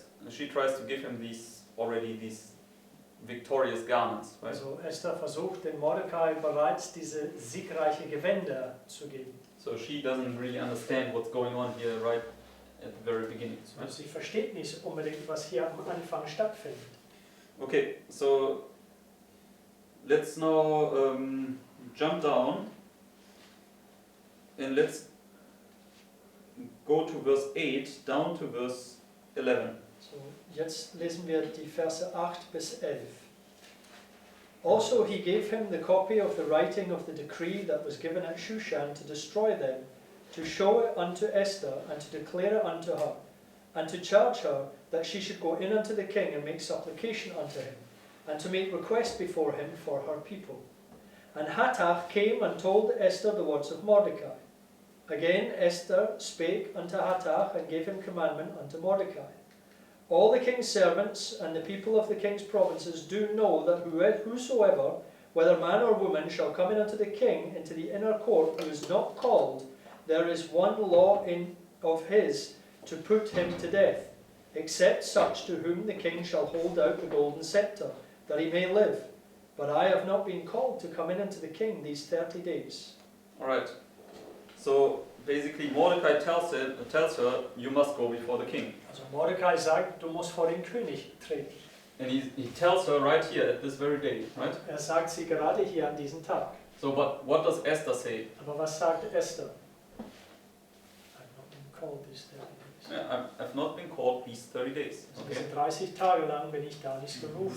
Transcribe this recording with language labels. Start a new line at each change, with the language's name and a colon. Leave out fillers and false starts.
English: She tries to give him these victorious garments, right?
German: Also Esther versucht den Mordecai bereits diese siegreiche Gewänder zu geben.
English: So she doesn't really understand what's going on here right at the very beginning,
German: Also
English: right?
German: sie versteht nicht unbedingt, was hier am Anfang stattfindet.
English: Okay, so let's now jump down and let's go to verse 8 down to verse 11.
German: So, jetzt lesen wir die Verse 8 bis 11.
English: Also he gave him the copy of the writing of the decree that was given at Shushan to destroy them, to show it unto Esther, and to declare it unto her, and to charge her that she should go in unto the king and make supplication unto him, and to make request before him for her people. And Hathach came and told Esther the words of Mordecai. Again Esther spake unto Hathach, and gave him commandment unto Mordecai. All the king's servants and the people of the king's provinces do know that whosoever, whether man or woman, shall come in unto the king into the inner court who is not called, there is one law of his to put him to death, except such to whom the king shall hold out the golden scepter, that he may live. But I have not been called to come in unto the king these 30 days. Alright, so basically Mordecai tells her, you must go before the king.
German: Also Mordecai sagt, du musst vor den König treten.
English: And he tells her right here at this very day, right?
German: Sagt sie gerade hier an diesem Tag.
English: So what does Esther say?
German: Aber was sagt Esther?
English: I've not been called these 30 days. Yeah, I've not been called these 30 days.
German: Also
English: Okay.
German: diese 30 Tage lang bin ich da nicht gerufen.